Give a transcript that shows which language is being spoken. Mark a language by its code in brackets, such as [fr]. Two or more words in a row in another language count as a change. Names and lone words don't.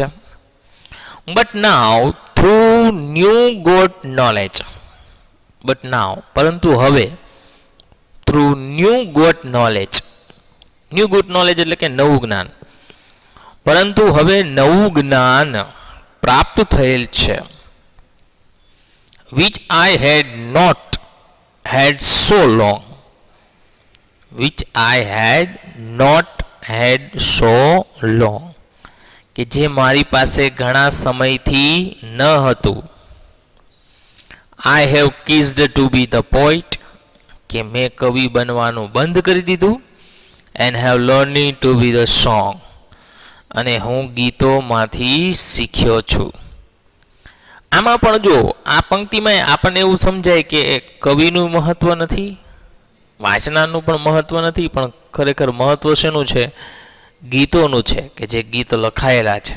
[en] But now through new got knowledge, but now [gu] પરંતુ હવે, [en] through new got knowledge, new got knowledge [gu] એટલે કે નવું જ્ઞાન. પરંતુ હવે નવું જ્ઞાન પ્રાપ્ત થયેલ છે. [en] which I had not had so long, which I had not had so long, [gu] કે જે મારી પાસે ઘણા સમયથી ન હતું. [en] I have ceased to be the poet, [gu] કે મેં કવિ બનવાનું બંધ કરી દીધું. [en] And have learned to be the song, [gu] અને હું ગીતોમાંથી શીખ્યો છું. આમાં પણ જો આ પંક્તિમાં આપણને એવું સમજાય કે કવિનું મહત્વ નથી, વાંચનાનું પણ મહત્વ નથી, પણ ખરેખર મહત્વ શેનું છે? ગીતોનું છે, કે જે ગીતો લખાયેલા છે.